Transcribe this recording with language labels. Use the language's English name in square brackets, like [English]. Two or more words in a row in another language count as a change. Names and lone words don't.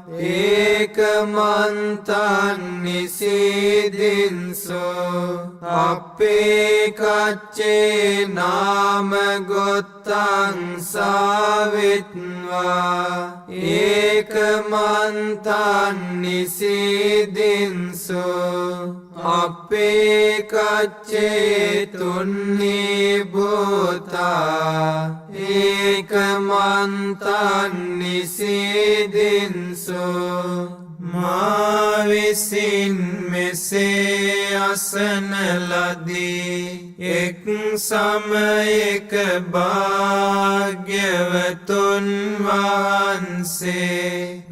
[Pali] ඒකමන්තං නිසීදින්සු අපේ කච්චේ නාම ගොත්තං සාවිත්වා ඒකමන්තං නිසීදින්සු අපේ කච්චේ තුන්නී භූතා ඒකමන්තං නිසීදින්සු [Sinhala] මා විසින් මෙසේ අසන ලදී එක් සමයක භාග්‍යවතුන් වහන්සේ